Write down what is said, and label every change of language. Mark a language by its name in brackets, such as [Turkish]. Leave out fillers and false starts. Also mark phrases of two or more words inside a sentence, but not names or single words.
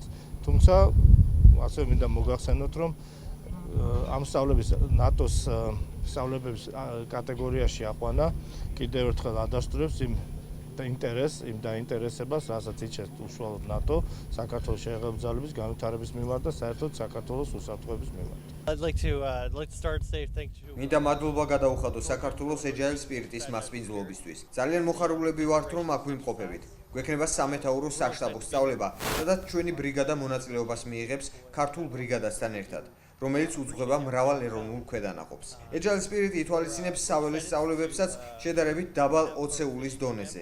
[Georgian] თუმცა ასევე მინდა მოგახსენოთ, რომ ამ სწავლების ნატოს სწავლებების კატეგორიაში აყვანა კიდევ ერთხელ ადასტურებს იმ დაინტერესებას, რასაც იჩენს უშუალოდ ნატო საქართველოს შეერთებული ძალების განვითარების მიმართ და საერთოდ საქართველოს უსაფრთხოების მიმართ. [English] I'd like to start saying thank you. [Georgian] მინდა მადლობა გადაუხადო საქართველოს ეჯაიელ სპირიტის მასპინძლობისთვის. ძალიან მოხარულები ვართ, რომ აქ ვიმყოფებით. გვექნება სამეთაურო საშტაბო სწავლება, სადაც ჩვენი ბრიგადა მონაწილეობას მიიღებს ქართულ ბრიგადასთან ერთად, რომელიც უძღვება მრავალ ეროვნულ ქვედანაყოფს. ეჯაიელ სპირიტი ითვალისწინებს საველე სწავლებებსაც შედარებით დაბალ ოცეულის დონეზე.